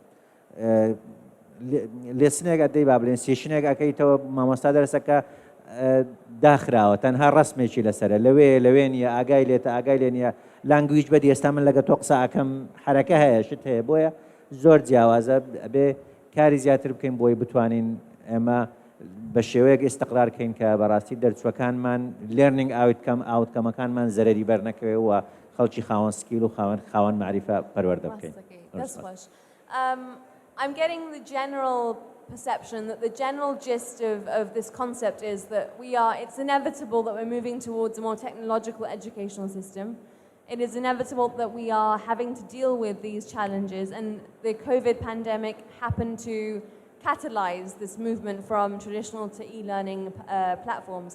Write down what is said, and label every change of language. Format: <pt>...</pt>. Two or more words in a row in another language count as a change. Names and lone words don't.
<ckb>لێسنێک ئەدەی با بڵێن سێشنێک ئەکەیتەوە مامۆستا دەرسەکە داخراوە، تەنها ڕسمێکی لەسەرە، لەوێ نیە ئاگای لێتە ئاگای لێ نیە، لانگویج بەدی ئێستا من لەگە تۆ قسە ئەکەم حرەکە هەیە شت هەیە، بۆیە زۆر جیاوازە بێ کاری زیاتر بکەین بۆی بتوانین ئێمە بە شێوەیەک ئێستقرار بکەین کە بەڕاستی دەرچوەکانمان لێرنینگ ئاوتکەمەکانمان زەرەری بەرنەکەوێ و خەڵکی خاوەن سکیل و خاوەن معریفە پەروەردە بکەین.</ckb> <en>I'm getting the general perception that the general gist of this concept is that it's inevitable that we're moving towards a more technological educational system. It is inevitable that we are having to deal with these challenges, and the COVID pandemic happened to catalyze this movement from traditional to e-learning platforms.</en>